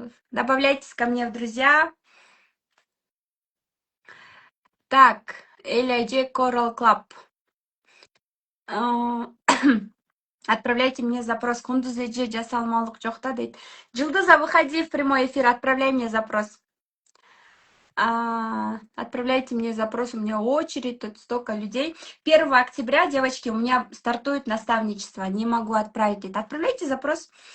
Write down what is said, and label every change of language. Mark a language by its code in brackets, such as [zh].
[ru] Добавляйтесь ко мне в друзья. Так, Адже Coral Club. Отправляйте мне запрос. [ky] Кундуз Эже жасалмалык жок да дейт. [ru] Жылдыза, выходи в прямой эфир, отправляй мне запрос. Отправляйте мне запрос, у меня очередь, тут столько людей. 1 октября, девочки, у меня стартует наставничество, не могу отправить это. Отправляйте запрос.